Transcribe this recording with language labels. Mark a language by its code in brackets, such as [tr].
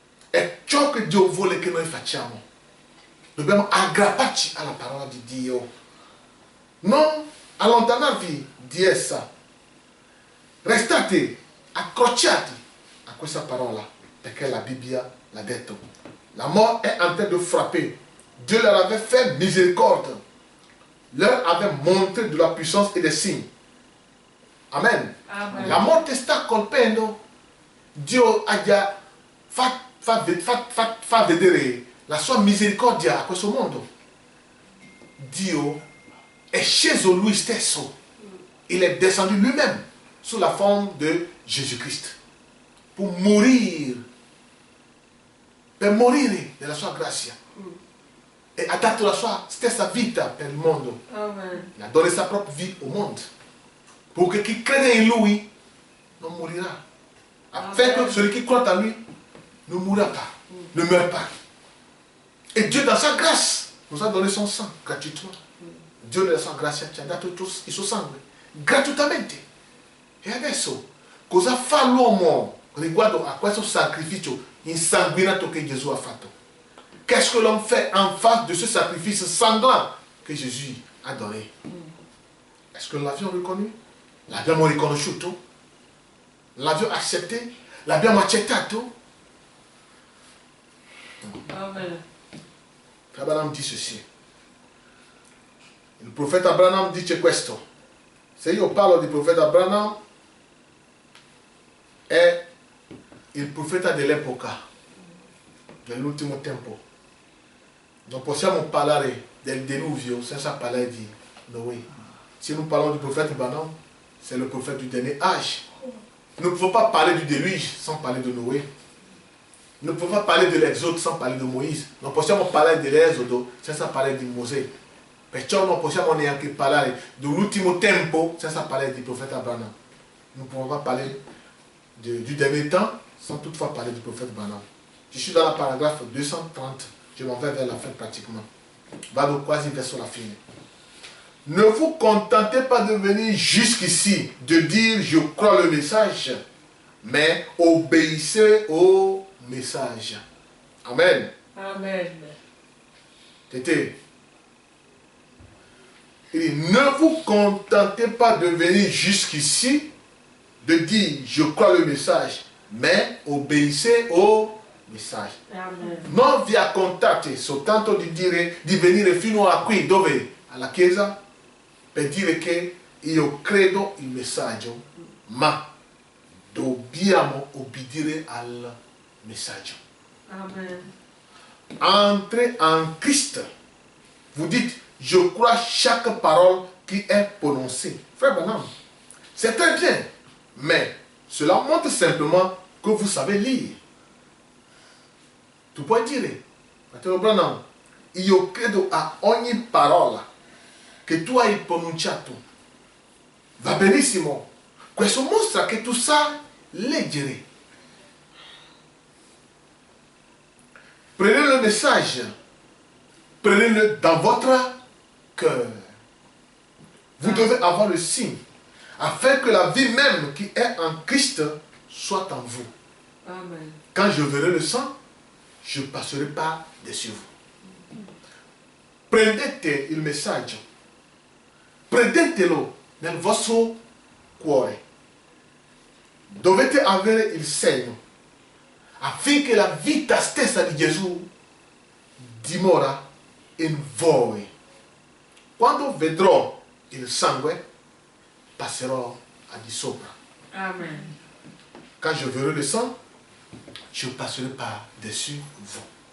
[it] È ciò che Dio vuole che noi facciamo. Dobbiamo aggrapparci alla parola di Dio. Non allontanarvi di essa. Restate accrociati a questa parola, perché la Bibbia l'ha detto. [fr] La mort est en train de frapper. Dieu leur avait fait miséricorde. Leur avait montré de la puissance et des signes. Amen. Amen. [it] La morte sta colpendo. Dio ha già fa vedere la sua misericordia a questo mondo. Dio è sceso lui stesso. [fr] Il est descendu lui-même sous la forme de Jésus-Christ pour mourir, [it] per morire della sua grazia. E ha dato la sua stessa vita per il mondo. Amen. [fr] Il a donné sa propre vie au monde. Pour que qui crée en lui non mourra. Afin que celui qui croit en lui ne mourra pas, ne meurt pas. Et Dieu dans sa grâce nous a donné son sang gratuitement. [it] Dio nella sua grazia ci ha dato il suo sangue gratuitamente. E adesso cosa fa l'uomo riguardo a questo sacrificio insanguinato che Gesù ha fatto? [fr] Qu'est-ce que l'homme fait en face de ce sacrifice sanglant que Jésus a donné? Est-ce que nous l'avions reconnu? [it] L'abbiamo riconosciuto? L'abbiamo accepté? L'abbiamo accettato? Amen. [fr] Abraham dit ceci. [it] Il profeta Abraham dice questo. Se io parlo di profeta Abraham, è il profeta dell'epoca, dell'ultimo tempo. Non possiamo parlare del diluvio senza parlare di Noé. [fr] Si nous parlons du prophète Abraham, c'est le prophète du dernier âge. Nous ne pouvons pas parler du déluge sans parler de Noé. Nous ne pouvons pas parler de l'Exode sans parler de Moïse. [it] Non possiamo parlare dell'Esodo senza parlare di Mosè. Perciò non possiamo neanche parlare dell'ultimo tempo senza parlare [fr] du prophète Abraham. Nous ne pouvons pas parler du dernier temps sans toutefois parler du prophète Abraham. Je suis dans la paragraphe 230. Je m'en vais vers la fin pratiquement. [it] Vado quasi verso la fine. [fr] Ne vous contentez pas de venir jusqu'ici, de dire je crois le message, mais obéissez au message. Amen. Amen. Tété. Il dit, ne vous contentez pas de venir jusqu'ici, de dire je crois le message, mais obéissez au message. Amen. [it] Non vi accontate soltanto di venire fino a qui, dove? Alla chiesa, per dire che io credo il messaggio, ma dobbiamo obbedire al messaggio. Amen. [fr] Entrez en Christ. Vous dites, je crois chaque parole qui est prononcée. Frère Branham, c'est très bien, mais cela montre simplement que vous savez lire. [it] Tu puoi dire, fratello Branham, io credo a ogni parola che tu hai pronunciato. Va benissimo. Questo mostra che tu sai leggere. [fr] Prenez le message. Prenez-le dans votre cœur. Vous devez avoir le signe, afin que la vie même qui est en Christ soit en vous. Amen. Quand je verrai le sang, je ne passerai pas dessus vous. [it] Prendete il messaggio. Prendetelo nel vostro cuore. Dovete avere il segno, affinché la vita stessa di Gesù dimora in voi. Quando vedrò il sangue, passerò al di sopra. Amen. [fr] Quand je verrai le sang, je ne passerai pas dessus vous.